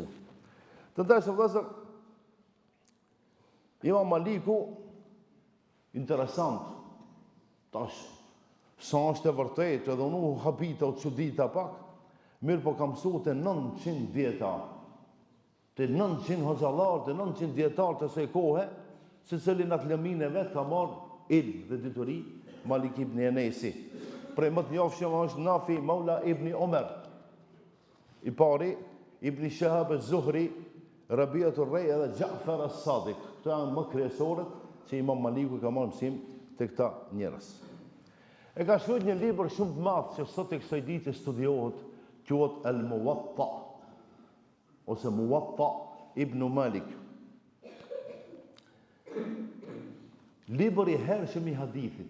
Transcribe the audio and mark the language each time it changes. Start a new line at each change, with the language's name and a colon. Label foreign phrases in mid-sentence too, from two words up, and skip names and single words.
Albanian: Të ndershëm vëllezër, Imam Maliku, interesant, tash, sa është e vërtet, edhe unë habita o çudita pak, mirë po kam mësu të 900 dietar, të 900 hoxhallar, të 900 dietar të saj kohe, se cili në atë lëmin e vet ka marrë ilm dhe dituri Malik ibn Anasi. Prej më të njohshëm është Nafi Maula ibn Umar, i pari, Ibn Shihab az-Zuhri, Rabi'atur Rai edhe Ja'far as-Sadiq. Këto janë më kryesorët që Imam Maliku ka marrë mësim të këta njerëz. E ka shkruar një libër shumë të madh që sot e kësaj dite studiohet, quhet Al-Muwatta ose Muwatta ibn Malik. Libër i hershëm i hadithit.